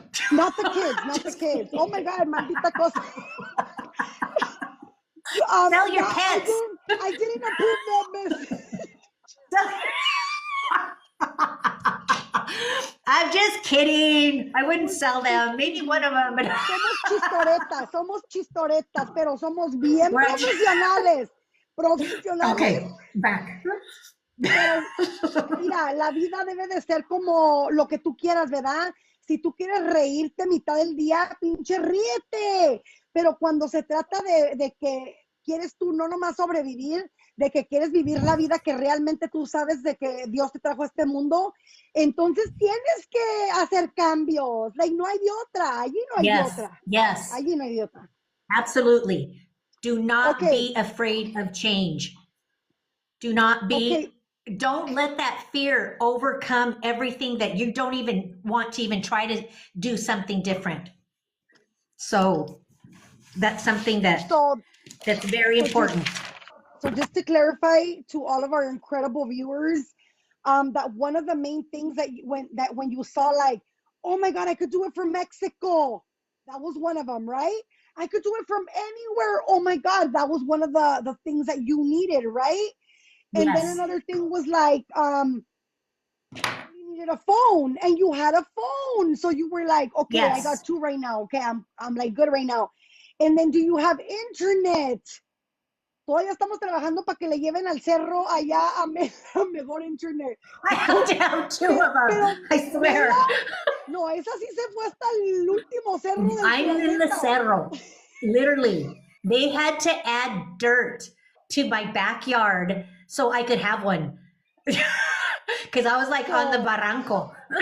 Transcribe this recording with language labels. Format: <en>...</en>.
<en>Not the kids, not the kids. Oh my God,</en> <es>maldita cosa.</es> <en>Sell your pets. I didn't approve that, miss. I'm just kidding. I wouldn't sell them. Maybe one of them. But</en> <es>somos chistoretas, pero somos bien profesionales.</es> <en>Okay, back.</en> <es>Pero, mira, la vida debe de ser como lo que tú quieras, ¿verdad? Si tú quieres reírte mitad del día, pinche ríete. Pero cuando se trata de que quieres tú no nomás sobrevivir, de que quieres vivir la vida que realmente tú sabes de que Dios te trajo a este mundo, entonces tienes que hacer cambios. Like, no hay de otra. Allí no hay de otra.</es> <en>Yes.</en> <es>Allí no hay de otra.</es> <en>Absolutely. Do not be afraid of change. Do not be, don't let that fear overcome everything that you don't even want to even try to do something different. So that's something that's very important. So just to clarify to all of our incredible viewers, that one of the main things that when you saw like, oh my God, I could do it from Mexico. That was one of them, right? I could do it from anywhere. Oh my God, that was one of the things that you needed, right? And then another thing was like, you needed a phone and you had a phone. So you were like, okay, I got 2 right now. Okay, I'm like good right now. And then do you have internet?</en> <es>Todavía estamos trabajando para que le lleven al cerro allá a mejor internet.</es> <en>I have to have 2 of them, I swear.</en> <es>No, esa sí se fue hasta el último cerro del</es> <en>I'm in the cerro. Literally, they had to add dirt to my backyard so I could have one. Because I was like on the barranco.</en>